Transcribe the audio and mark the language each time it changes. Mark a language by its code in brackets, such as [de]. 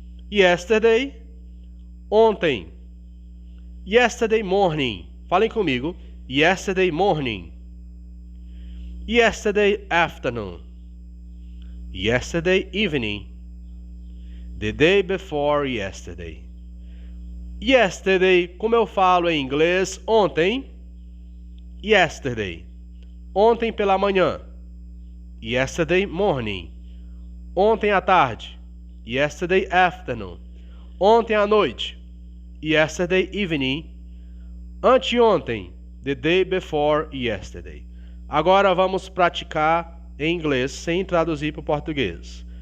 [en] Yesterday, ontem. Yesterday morning. [pt] Falem comigo. [en] Yesterday morning. Yesterday afternoon. Yesterday evening. The day before yesterday. [pt] Yesterday, como eu falo em inglês, ontem. [en] Yesterday. [pt] Ontem pela manhã. [en] Yesterday morning. [pt] Ontem à tarde. [en] Yesterday afternoon. [pt] Ontem à noite. [en] Yesterday evening. Anteontem. The day before yesterday. [pt] Agora vamos praticar em inglês sem traduzir para o português.